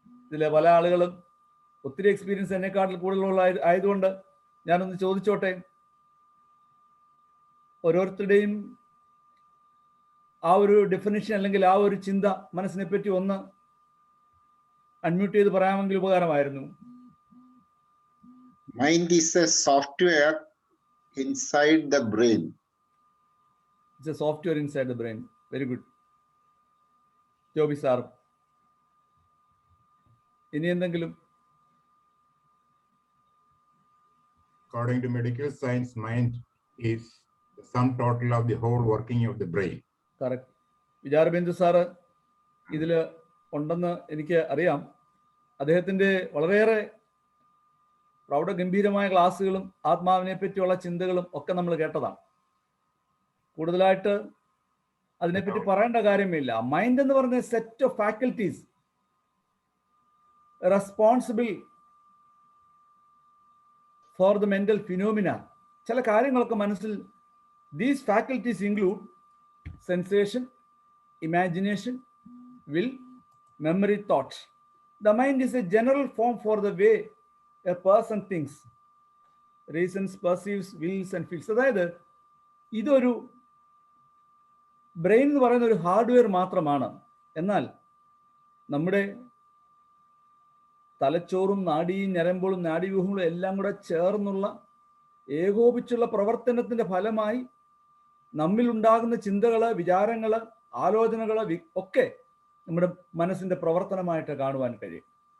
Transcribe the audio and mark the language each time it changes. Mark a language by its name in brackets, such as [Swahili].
[Malayalam] ഇതിലെ പല ആളുകളും ഒത്തിരി എക്സ്പീരിയൻസ് എന്നെക്കാട്ടിൽ കൂടുതലുള്ള ആയതുകൊണ്ട് ഞാനൊന്ന് ചോദിച്ചോട്ടെ, ഓരോരുത്തരുടെയും ആ ഒരു ഡെഫിനിഷൻ അല്ലെങ്കിൽ ആ ഒരു ചിന്ത മനസ്സിനെ പറ്റി ഒന്ന് അൺമ്യൂട്ട് ചെയ്ത് പറയാമെങ്കിൽ ഉപകാരമായിരുന്നു. [English] Mind is a software inside the brain. It's a software inside the brain. Very good. [Malayalam] Joby sir, ഇനി എന്തെങ്കിലും? [English] According to medical science, mind is the sum total of the whole working of the brain. Correct. [Malayalam] വിചാരബിന്ദു sir ഇതിൽ ഉണ്ടെന്ന് എനിക്ക് അറിയാം. അദ്ദേഹത്തിൻ്റെ വളരെയേറെ പ്രൗഢഗംഭീരമായ ക്ലാസ്സുകളും ആത്മാവിനെ പറ്റിയുള്ള ചിന്തകളും ഒക്കെ നമ്മൾ കേട്ടതാണ്. കൂടുതലായിട്ട് അതിനെപ്പറ്റി പറയേണ്ട കാര്യമില്ല. [English] mind [Malayalam] എന്ന് പറഞ്ഞ [English] Set of faculties responsible for the mental phenomena. [Malayalam] ചില കാര്യങ്ങളൊക്കെ മനസ്സിൽ, [English] These faculties include sensation, imagination, will, memory, thought. The mind is a general form for the way a person thinks, reasons, perceives, wills and feels. [Malayalam] അതായത് ഇതൊരു brain എന്ന് പറയുന്ന ഒരു hardware മാത്രമാണ്. എന്നാൽ നമ്മുടെ തലച്ചോറും നാഡിയും ഞരമ്പുകളും നാഡീവ്യൂഹങ്ങളും എല്ലാം കൂടെ ചേർന്നുള്ള ഏകോപിച്ചുള്ള പ്രവർത്തനത്തിന്റെ ഫലമായി നമ്മിലുണ്ടാകുന്ന ചിന്തകള്, വിചാരങ്ങള്, ആലോചനകള് ഒക്കെ നമ്മുടെ മനസ്സിന്റെ പ്രവർത്തനമായിട്ട് കാണുവാൻ കഴിയും.